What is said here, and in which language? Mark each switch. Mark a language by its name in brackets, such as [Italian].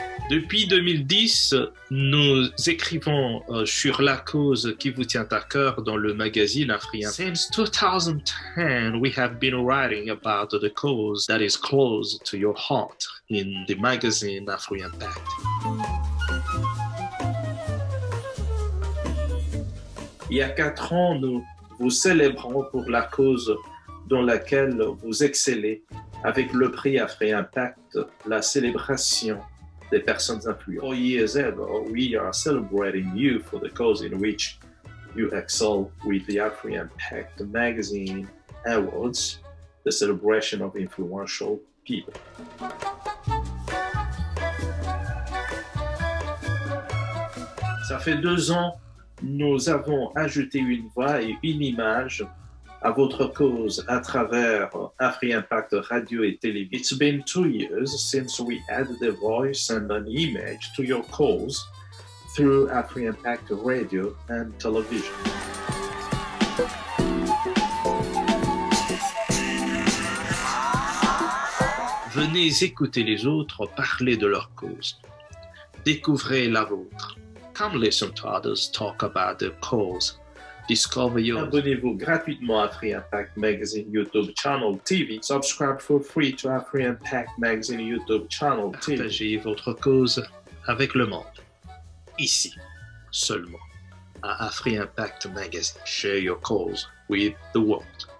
[French] Depuis 2010, nous écrivons sur la cause qui vous tient à cœur dans le magazine Afriimpact. [English] Since 2010, we have been writing about the cause that is close to your heart in the magazine Afriimpact. [French] Il y a 4 ans, nous vous célébrons pour la cause dans laquelle vous excellez avec le prix Afriimpact, la célébration des personnes influentes. [English] 4 years ago, we are celebrating you for the cause in which you excel with the Afriimpact Magazine Awards, the celebration of influential people. [French] Ça fait 2 ans, nous avons ajouté une voix et une image à votre cause à travers Afriimpact Radio et Télévision. [English] It's been 2 years since we added a voice and an image to your cause through Afriimpact Radio and Television. [French] Venez écouter les autres parler de leur cause. Découvrez la vôtre. [English] Come listen to others talk about their cause. Discover yours. [French] Abonnez-vous gratuitement à Afriimpact Magazine YouTube Channel TV. [English] Subscribe for free to Afriimpact Magazine YouTube Channel TV. [French] Partagez votre cause avec le monde. Ici, seulement, à Afriimpact Magazine. [English] Share your cause with the world.